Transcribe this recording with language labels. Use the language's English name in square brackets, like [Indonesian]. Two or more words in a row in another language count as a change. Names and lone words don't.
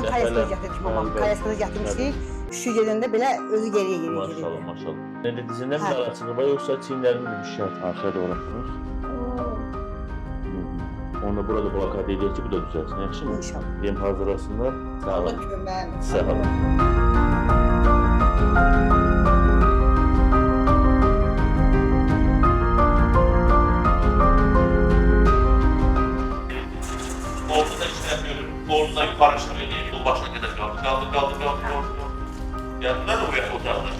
[Azerbaijani] bunu kayaskada gətirdik mamam. Kayaskada gətirmişdik. Şu yerində belə özü geriyə geriyə Maşallah, gedirdi. maşallah. Nədə dizində mi ağrısı var, yoxsa çiyinlərində bir şey arxaya doğru atılır? Onda burada blokad edək ki, bu da düzəlsin, yaxşı mı? İnşallah. Deyim hazırlasınlar. Sağ Allah olun. kömək. Sağ olun. [Turkish] Ortada işlemiyorum. Ortada yukarı çıkıyor. Yol başına kadar kaldı. Yanında da uyandı otağında.